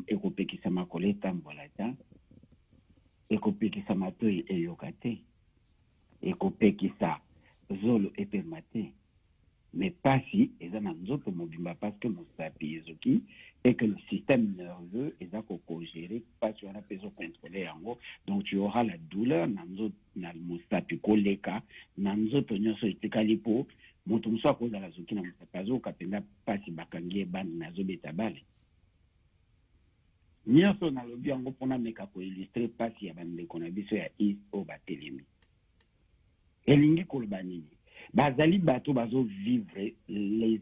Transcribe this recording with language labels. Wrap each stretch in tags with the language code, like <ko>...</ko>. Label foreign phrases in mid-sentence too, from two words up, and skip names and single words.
<ln>ekopekisa makolo etambola ta ekopekisa matoi eyoka te ekopekisa zolo epema te mais pasi eza na nzoto mobimba</ln> <fr>parce que</fr> <ln>mosapi ezoki</ln> <fr>et que le système nerveux</fr> <ln>eza kokogérer pasi wana mpe ezocontrôler yango</ln> <fr>donc tu auras la douleur</fr> <ln>na nzoto na mosapi koleka na nzoto nyonso etikali mpo moto mosu akozala zoki na mosapi azoyoka mpenza pasi bakangi ebandi nazobeta bale nyonso nalobi yango mpona meka koillustre pasi ya bandeko na biso ya east oyo batelemi elingi koloba nini bazali bato bazovivre les</ln>